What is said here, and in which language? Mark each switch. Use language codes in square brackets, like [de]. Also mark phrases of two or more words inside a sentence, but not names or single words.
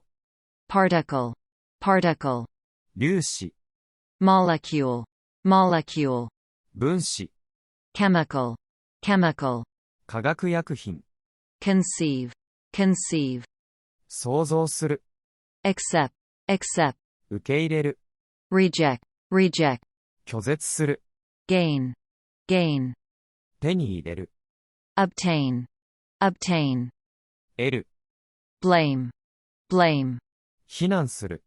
[en] particle, particle, [ja] 粒子、 [en] molecule, molecule, [ja] 分子、 [en] chemical, chemical, [ja] 化学薬品。 [en] conceive, conceive, [ja] 想像する。 [en] accept, accept, [ja] 受け入れる。 [en] reject, reject, [ja] 拒絶する。 [en] gain, gain, [ja] 手に入れる。 [en] obtain, obtain, [ja] 得る。 [en] blame, blame, [ja] 非難する。